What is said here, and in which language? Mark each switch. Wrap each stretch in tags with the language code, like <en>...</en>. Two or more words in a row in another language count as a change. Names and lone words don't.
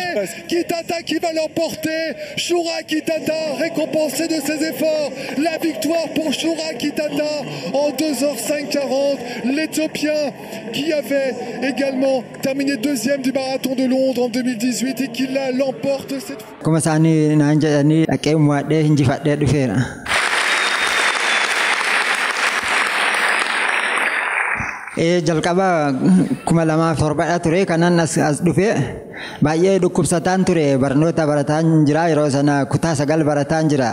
<fr>Kitata qui va l'emporter. Shura Kitata, récompensé de ses efforts. La victoire pour Shura Kitata en 2h05:40. L'Éthiopien qui avait également terminé 2e du marathon de Londres en 2018 et qui l'emporte cette fois.</fr> <om>Kuma isaanii naan jedhanii dhaqee mo'adhee injifadhee dhufeera. Jalqaba 2007 ture kanan as dhufee baay'ee dhukkubsataan ture. Barnoota barataan jira yeroo sana kutaa 9 barataan jira.</om>